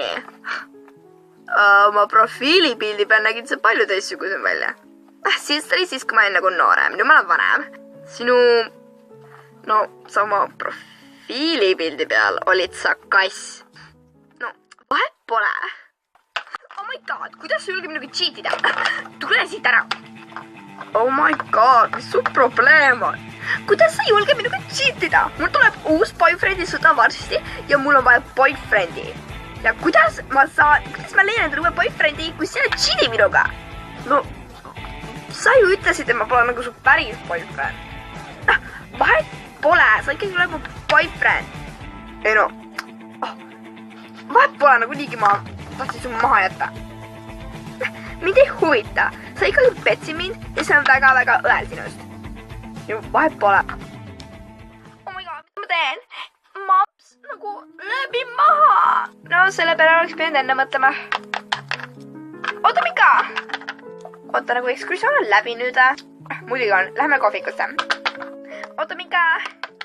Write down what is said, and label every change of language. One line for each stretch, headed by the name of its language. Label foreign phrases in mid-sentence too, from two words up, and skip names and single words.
Estonian: Oma profiilipildi peal nägid sa palju teistsugusem välja. Siis oli siis, kui ma olin nagu noorem. Nüüd ma olen vanem. Sinu... No, sama profiilipildi peal olid sa kass. No, vahet pole.
English: Oh my god,
Estonian: kuidas sa julge minuga cheatida? Tule siit ära.
English: Oh my god,
Estonian: mis su probleem on? Kuidas sa julge minuga cheatida? Mul tuleb uus boyfriendi sõda varsti ja mul on vaja boyfriendi. Ja kuidas ma leian endale uue boyfriendi, kui sina cheati minuga? No, sa ju ütlesid, et ma pole nagu su päris boyfriend. Vahet pole, sa ikkagi tuleb mu boyfriend. Ei no, vahet pole nagu niigi ma tahtsin su maha jätta. Mind ei huvita, sa ikkagi petsi mind ja see on väga-väga õel sinust. Ja vahet pole.
English: Oh my god,
Estonian: mida ma teen? Maps nagu lööbi maha. No selle peale oleks pidanud enne mõtlema. Oota, Mika! oota, nagu ekskursioon on läbi nüüd. muidugi on, lähme kohvikusse. oota, Mika.